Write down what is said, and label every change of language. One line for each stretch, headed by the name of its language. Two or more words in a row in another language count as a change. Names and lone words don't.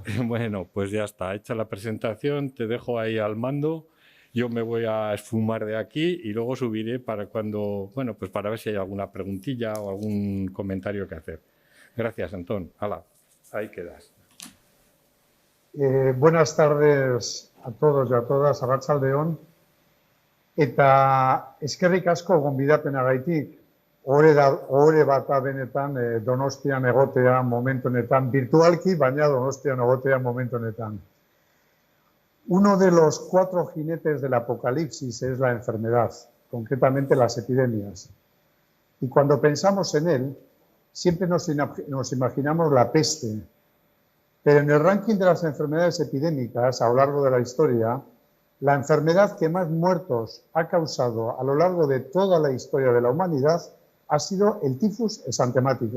Spanish: Bueno, pues ya está, hecha la presentación, te dejo ahí al mando, yo me voy a esfumar de aquí y luego subiré para cuando, bueno, pues para ver si hay alguna preguntilla o algún comentario que hacer. Gracias, Antón. Hala, ahí quedas. Buenas tardes a todos y a todas,
Basque: Arratsaldeon. Eta eskerrik asko gonbidapenagaitik. Ohore bat da benetan Donostian egotea momentu honetan, virtualki, baina Donostian egotea momentu honetan.
Spanish: Uno de los 4 jinetes del apocalipsis es la enfermedad, concretamente las epidemias. Y cuando pensamos en él, siempre nos imaginamos la peste. Pero en el ranking de las enfermedades epidémicas a lo largo de la historia, la enfermedad que más muertos ha causado a lo largo de toda la historia de la humanidad ha sido el tifus exantemático.